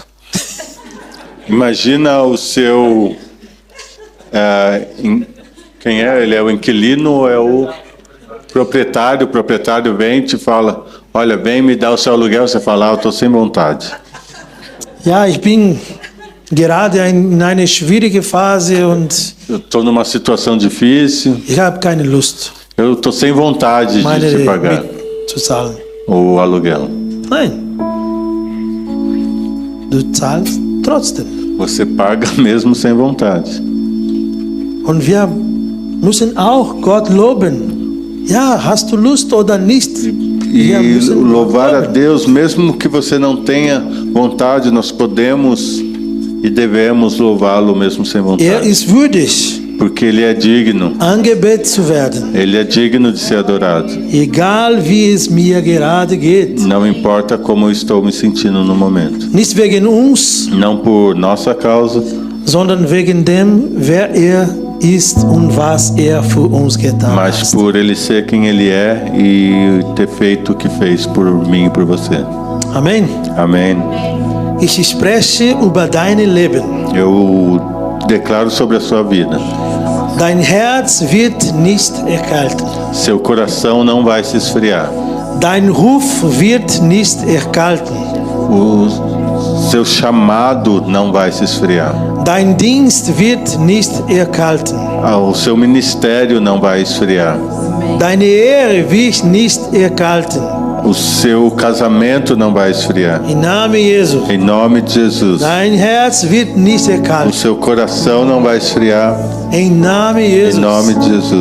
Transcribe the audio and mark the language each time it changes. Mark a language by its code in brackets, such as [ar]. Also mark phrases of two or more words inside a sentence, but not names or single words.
[pt] Imagina o seu... quem é? Ele é o inquilino ou é o proprietário? O proprietário vem e te fala, olha, vem me dar o seu aluguel. Você fala, eu estou sem vontade. [de] Ja, ich bin gerade in einer schwierigen Phase und [pt] Eu estou numa situação difícil. [de] ich habe keine Lust, [pt] Eu estou sem vontade [de] meine [pt] de te pagar [de] Miete zu zahlen. [pt] o aluguel. [de] Nein. Du zahlst trotzdem. [pt] Você paga mesmo sem vontade. [de] Und wir müssen auch Gott loben. Ja, hast du Lust oder nicht? Wir [pt] E [de] müssen Gott [pt] louvar a [de] loben. [pt] Deus, mesmo que você não tenha vontade, nós podemos e devemos louvá-lo mesmo sem vontade. [de] Ist würdig, [pt] Porque Ele é digno. [de] angebetet zu werden. [pt] Ele é digno de ser adorado. [de] Egal wie es mir gerade geht. [pt] Não importa como eu estou me sentindo no momento. [de] Nicht wegen uns, [pt] Não por nossa causa, [de] sondern wegen dem, wer ist und was für uns getan [pt] mas [de] hat. [pt] por Ele ser quem Ele é e ter feito o que fez por mim e por você. [de] Amen. [pt] Amém. [de] Ich spreche über dein Leben. [pt] Eu declaro sobre a sua vida. [de] Dein Herz wird nicht erkalten. [pt] Seu coração não vai se esfriar. [de] Dein Ruf wird nicht erkalten. [pt] O seu chamado não vai se esfriar. [de] Dein Dienst wird nicht erkalten. [pt] O seu ministério não vai esfriar. [de] Deine Ehre wird nicht erkalten. [pt] O seu casamento não vai esfriar. [de] Im Namen Jesu. [pt] Em nome de Jesus. [de] Dein Herz wird nicht [pt] O [de] erkalten. [pt] seu coração não vai esfriar. [de] Im Namen [pt] Em [de] Jesus. [pt] nome de Jesus.